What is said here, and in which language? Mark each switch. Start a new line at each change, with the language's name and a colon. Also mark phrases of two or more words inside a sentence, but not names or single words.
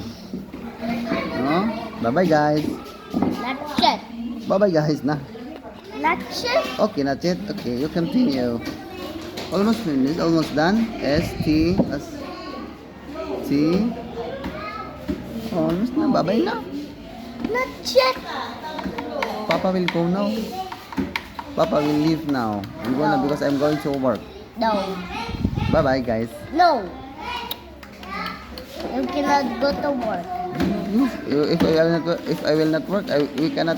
English: No? Bye-bye guys. That's it. Bye-bye guys na. That's it. Okay, that's it. Okay, you continue. Almost finished. Almost done. S-T. S-T. Almost na. Bye-bye na. That's it. Papa will go now. Papa will leave now. I'm gonna because I'm going to work. No. Bye-bye guys. No. You cannot go to work. If I will not work, we cannot.